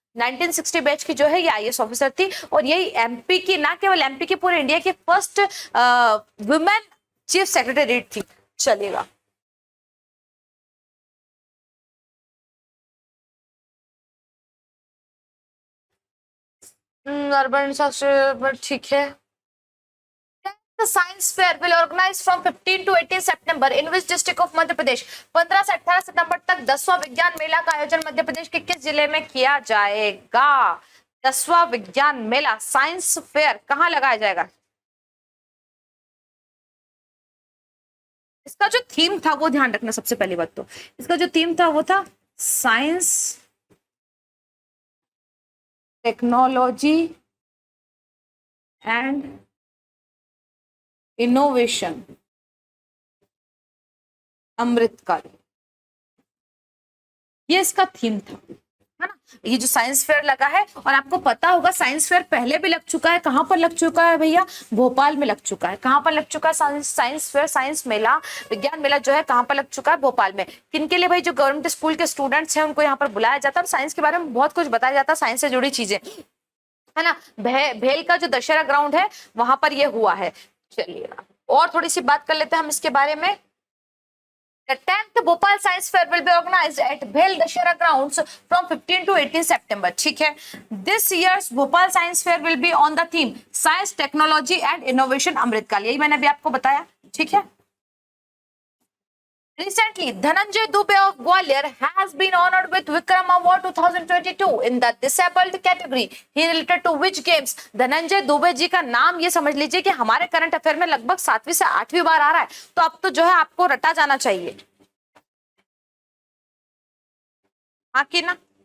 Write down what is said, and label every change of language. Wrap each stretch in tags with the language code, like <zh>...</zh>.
<hi>1960 batch की जो है ये आईएएस ऑफिसर थी। और यही एमपी की, ना केवल एमपी की, पूरे इंडिया की फर्स्ट वुमेन चीफ सेक्रेटरी थी। चलिएगा, अर्बन इंफ्रास्ट्रक्चर ठीक है।</hi> <en>The science fair will organize from 15 to 18 September in which district of Madhya Pradesh?</en> <hi>15 से 18 सितंबर तक 10वां विज्ञान मेला का आयोजन मध्य प्रदेश के किस जिले में किया जाएगा? 10वां विज्ञान मेला साइंस फेयर कहाँ लगाया जाएगा? इसका जो थीम था वो ध्यान रखना। सबसे पहली बात तो इसका जो थीम था वो था साइंस, टेक्नोलॉजी एंड इनोवेशन अमृतकाल, ये इसका थीम था, है ना। ये जो साइंस फेयर लगा है, और आपको पता होगा साइंस फेयर पहले भी लग चुका है। कहां पर लग चुका है भैया? भोपाल में लग चुका है। कहां पर लग चुका है साइंस फेयर, साइंस मेला, विज्ञान मेला जो है कहां पर लग चुका है? भोपाल में। किनके लिए भाई? जो गवर्नमेंट स्कूल के स्टूडेंट्स हैं उनको यहाँ पर बुलाया जाता है और साइंस के बारे में बहुत कुछ बताया जाता है, साइंस से जुड़ी चीजें, है ना। भेल का जो दशहरा ग्राउंड है वहां पर ये हुआ है। चलिए और थोड़ी सी बात कर लेते हैं हम इसके बारे में।</hi> <en>The 10th Bhopal Science Fair will be organized at Bhel Dashera grounds from 15 to 18 September.</en> <hi>ठीक है।</hi> <en>This year's Bhopal Science Fair will be on the theme Science, Technology and Innovation Amritkaal.</en> <hi>यही मैंने अभी आपको बताया, ठीक है।</hi> <en>Recently, Dhananjay Dubey of Gwalior has been honored with Vikram Award 2022 in the disabled category. He related to which games?</en> <hi>Dhananjay Dubey ji का नाम ये समझ लीजिए कि हमारे करंट अफेयर में लगभग 7वीं से 8वीं बार आ रहा है, तो अब तो जो है आपको रटा जाना चाहिए, हाँ कि ना।</hi>